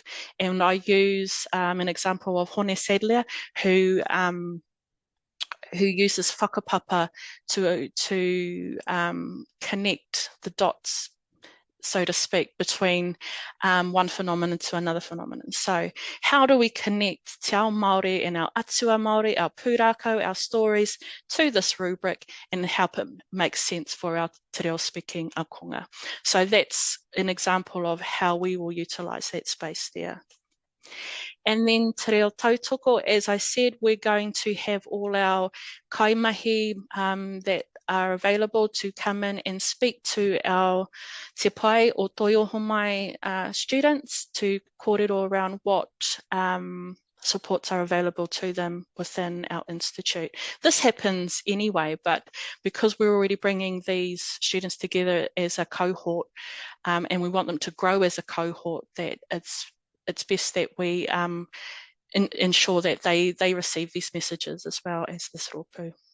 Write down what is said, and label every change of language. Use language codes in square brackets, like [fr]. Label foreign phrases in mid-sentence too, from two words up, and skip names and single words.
[en] And I use an example of Hone Sadler, who uses whakapapa to connect the dots, so to speak, between one phenomenon to another phenomenon. So how do we connect [mi] Te Ao Māori [en] and our [mi] atua Māori, [en] our pūrākau, our stories to this rubric and help it make sense for our [mi] Te Reo [en] speaking ākonga? So that's an example of how we will utilise that space there. And then [mi] Te Reo tautoko, [en] as I said, we're going to have all our kaimahi that are available to come in and speak to our [mi] te pai [en] or Toi Ohomai students to kōrero around what supports are available to them within our institute. This happens anyway, but because we're already bringing these students together as a cohort and we want them to grow as a cohort, that it's best that we ensure that they receive these messages as well as this rōpū.